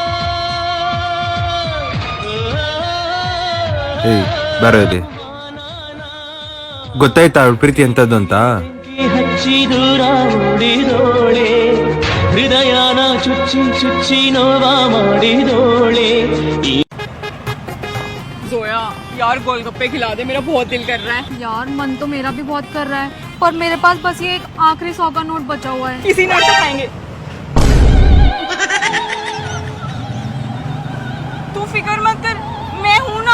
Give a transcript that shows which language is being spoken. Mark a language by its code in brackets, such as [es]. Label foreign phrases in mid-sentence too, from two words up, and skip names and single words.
[kn] ಏಯ್ ಬರೋದಿ ಗೊತ್ತಾಯ್ತಾ ಅವಳ ಪ್ರೀತಿ ಎಂತದ್ದು ಅಂತ? ಹಚ್ಚಿ ದೂರ ಓಡಿದೋಳೆ, ಹೃದಯನ ಚುಚ್ಚಿ ಚುಚ್ಚಿ ನೋವ ಮಾಡಿದೋಳೆ. [hi] जोया यार गोलगप्पे खिला दे, मेरा बहुत दिल कर रहा है। यार मन तो मेरा भी बहुत कर रहा है, पर मेरे पास बस ये एक आखिरी 100 का नोट बचा हुआ है। इसी नोट से खाएंगे। तू फिक्र मत कर, मैं हूँ ना।